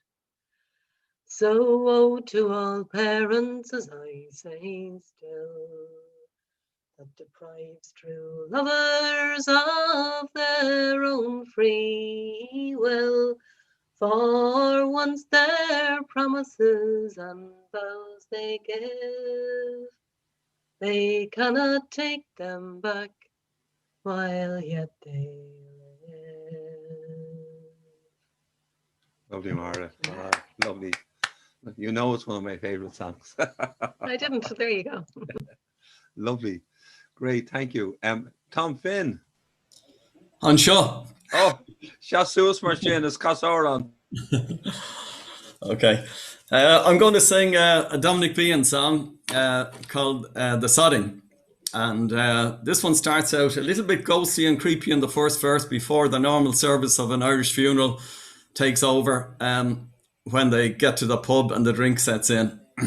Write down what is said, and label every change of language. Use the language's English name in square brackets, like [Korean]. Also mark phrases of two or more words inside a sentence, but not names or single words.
[English] So woe to all parents, as I say still, that deprives true lovers of their own free will, for once their promises and vows they give, they cannot take them back while yet they live. Lovely, Mara. Lovely. You know it's one of my favourite songs. I didn't, so there you go. Lovely. Great, thank you. Tom Finn. [Irish] Anseo. Oh, Shas Suas mar sin is Casoran. [English] Okay. I'm going to sing a Dominic Bean song called The Sodding. And this one starts out a little bit ghostly and creepy in the first verse before the normal service of an Irish funeral takes over when they get to the pub and the drink sets in.